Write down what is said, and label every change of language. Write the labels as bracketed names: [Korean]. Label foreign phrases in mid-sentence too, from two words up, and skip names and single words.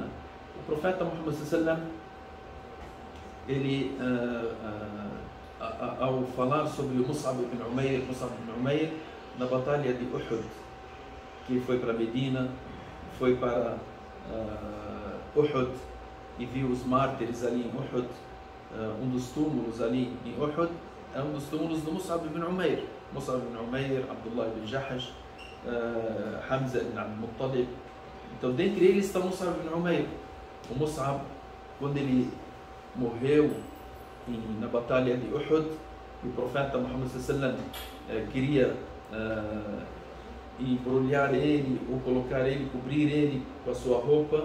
[Portuguese] O profeta Muhammad sallam, ele ao falar sobre o Mus'ab ibn Umair na batalha de Uhud, que foi para Medina, foi para Uhud e viu os mártires ali em Uhud. Um dos túmulos ali em Uhud é um dos túmulos do Mus'ab ibn Umair. Mus'ab ibn Umair, Abdullah ibn Jahash, Hamza ibn al-Muttalib. Então, dentre eles está Mus'ab ibn Umair. O Mus'ab, quando ele morreu na batalha de Uhud, o profeta Muhammad sallam queria embrulhar ele, ou colocar ele, cobrir ele com a sua roupa.